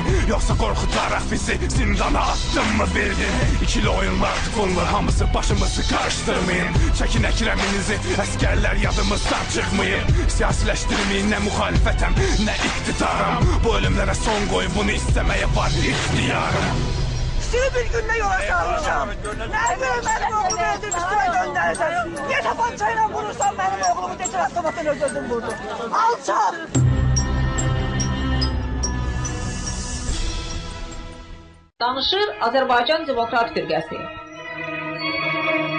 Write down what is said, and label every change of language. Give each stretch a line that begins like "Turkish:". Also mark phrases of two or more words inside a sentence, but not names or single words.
Azerbaijani: Yoxsa qorxutaraq bizi zindana attın mı bildin? İkili oyunlardır bunlar, hamısı başımızı qarışdırmayın. Çəkin əkrəminizi, əskərlər yadımızdan çıxmayın. Siyasiləşdirməyin, nə müxalifətəm, nə iktidarım. Bu ölümlərə son qoy, bunu istəməyə var ixtiyarım.
Turkish: Seni bir günde yola salacağım. Nerede benim oğlumu öldürüp üstüme göndereceksin? Niye tabancayla vurursan benim oğlumu geçen haftadan öldürdün vurdun? Alçak!
Azerbaijani: Danışır Azərbaycan Demokrat Firqəsi.